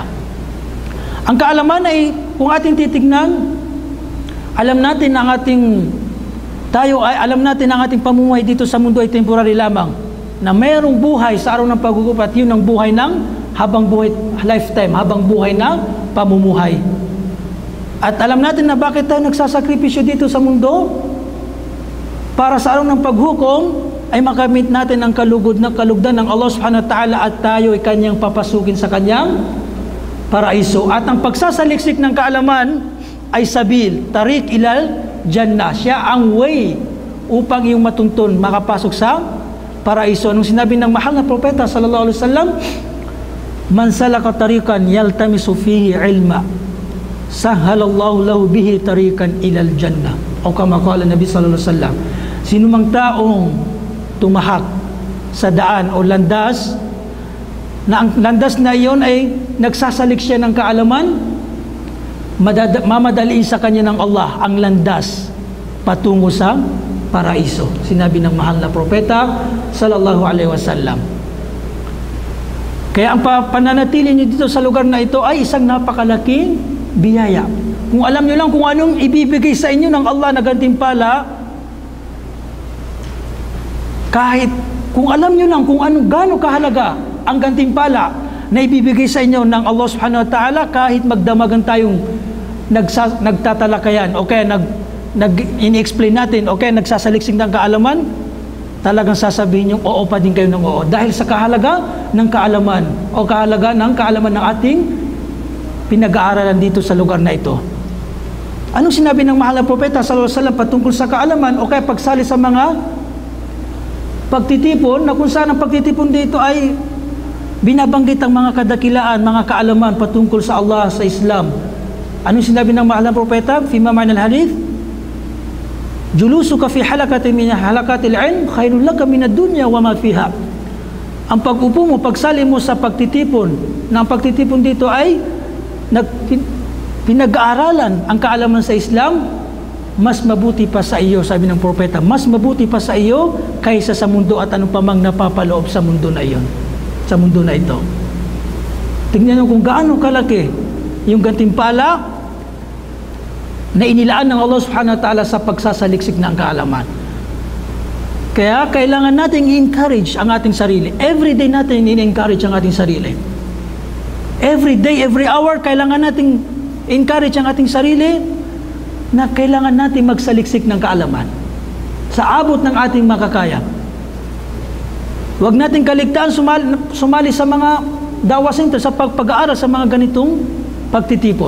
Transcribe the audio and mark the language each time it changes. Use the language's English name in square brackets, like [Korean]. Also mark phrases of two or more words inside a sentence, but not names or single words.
[Filipino] Ang kaalaman ay, kung ating titignan, alam natin ang ating pamumuhay dito sa mundo ay temporary lamang, na mayroong buhay sa araw ng paggugupat, yun ang buhay ng habang buhay, lifetime, habang buhay na pamumuhay. At alam natin na bakit tayo nagsasakripisyo dito sa mundo, para sa araw ng paghukom ay makamit natin ang kalugdan ng [Arabic] الله سبحانه وتعالى, [Filipino] at tayo ay kanyang papasukin sa kanyang paraiso. At ang pagsasaliksik ng kaalaman ay [Arabic] سبيل، طريق إلى الجنة. [Filipino] Siya ang way upang iyong matuntun, makapasok sa paraiso. Nung sinabi ng mahal na propeta [Arabic] صلى الله عليه وسلم, من سلك طريقا يلتمس فيه علما سهل الله له به طريقا إلى الجنة. أو كما قال النبي صلى الله عليه وسلم, [Filipino] sinumang taong tumahak sa daan o landas, na ang landas na iyon ay nagsasalik siya ng kaalaman, mamadaliin sa kanya ng Allah ang landas patungo sa paraiso. Sinabi ng mahal na propeta [Arabic] صلى الله عليه وسلم. [Filipino] Kaya ang pananatili niyo dito sa lugar na ito ay isang napakalaking biyaya. Kung alam niyo lang kung anong ibibigay sa inyo ng Allah na gantimpala, kahit kung alam niyo lang kung gaano kahalaga ang gantimpala na ibibigay sa inyo ng [Arabic] الله سبحانه وتعالى, [Filipino] kahit magdamagan tayong nagtatalakayan o kaya in-explain natin o kaya nagsasaliksik ng kaalaman, talagang sasabihin yung oo pa din kayo ng oo, dahil sa kahalaga ng kaalaman o kahalaga ng kaalaman ng ating pinag-aaralan dito sa lugar na ito. Anong sinabi ng mahal na propeta [Arabic] صلى الله عليه وسلم [Filipino] patungkol sa kaalaman o kaya pagsali sa mga pagtitipon, na kung saan ang pagtitipon dito ay binabanggit ang mga kadakilaan, mga kaalaman patungkol sa Allah, sa Islam. Anong sinabi ng mahal na propeta? [Arabic] فيما معنى الحديث, جلوسك في حلقة من حلقات العلم خير لك من الدنيا وما فيها. [Filipino] Ang pag-upo mo, pagsali mo sa pagtitipon, na ang pagtitipon dito ay pinag-aaralan ang kaalaman sa Islam, mas mabuti pa sa iyo, sabi ng propeta, mas mabuti pa sa iyo kaysa sa mundo at anong pamang napapaloob sa mundo na iyon, sa mundo na ito. Tingnan mo kung gaano kalaki yung gantimpala na inilaan ng [Arabic] الله سبحانه وتعالى [Filipino] sa pagsasaliksik ng kaalaman. Kaya kailangan nating i-encourage ang ating sarili. [English] Every day [Filipino] natin i-encourage ang ating sarili. [English] Every day, every hour, [Filipino] kailangan nating encourage ang ating sarili na kailangan natin magsaliksik ng kaalaman sa abot ng ating makakaya. Huwag natin kaligtaan sumali sa mga dawa center, sa pag-aaral sa mga ganitong pagtitipon.